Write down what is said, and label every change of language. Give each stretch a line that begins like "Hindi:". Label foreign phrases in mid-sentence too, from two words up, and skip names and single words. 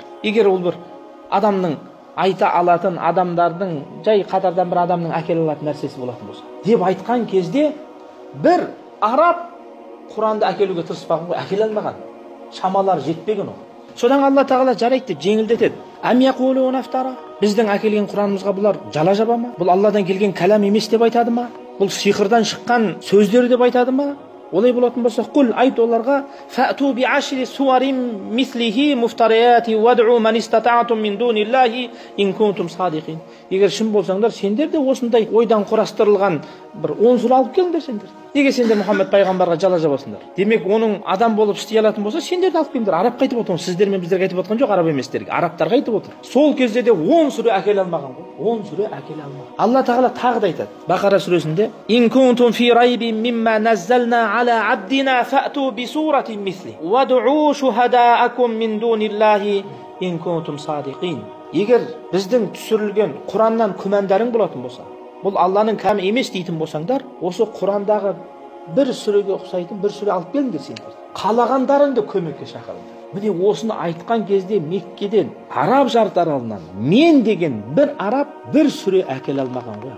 Kazakh: Егер ол бір адамның айта алатын, адамдардың жай қатардан бір адамның әкеле алатын нәрсесі болатын болса деп айтқан кезде бір араб Құранды әкелуге тырыспаған ғой, әкеле алмаған, шамалары жетпеген ол. Содан Алла тағала жарайды деп жеңілдетеді.
Arabic: أم يقولون افتراه.
Kazakh: Біздің әкелген Құранымызға бұлар жала жаба ма? Бұл Алладан келген кәлам емес деп айтады ма? Бұл сиқырдан шыққан сөздер деп айтады ма? Олай болатын болса, құл айт оларға:
Arabic: "فأتوا بعشر سور مثله مفتريات وادعوا من استطعتم من دون الله إن كنتم صادقين."
Kazakh: Егер шын болсаңдар, сендер де осындай ойдан құрастырылған бір 10 сүре алып келіңдер сендер. Неге сендер Мұхаммед пайғамбарға жала жабасыңдар? Демек, оның адам болып істей алатын болса, сендер де алып келіңдер. Араб қайтып отыр, сіздер мен біздер қайтып отқан жоқ, араб еместерге, арабтар қайтып отыр. Сол кезде де 10 сүре әкеле алмаған ғой. 10 сүре әкеле алмаған. Алла тағала тағы да айтады Бақара сүресінде:
Arabic: "إن كنتم في ريب مما نزلنا على عبدنا فأتوا بسورة مثل وادعوا شهداءكم من دون الله إن كنتم صادقين."
Kazakh: Егер біздің түсірілген Құраннан күмәндарың болатын болса, бұл Алланың кәмі емес дейтін болсаңдар, осы Құрандағы бір сүреге ұқсайтын бір сүре алып келіңдер сендер. Қалағандарыңды көмекке шақырыңдар. Міне осыны айтқан кезде Меккеден, араб жартаралынан мен деген бір араб бір сүре әкеле алмаған ғой.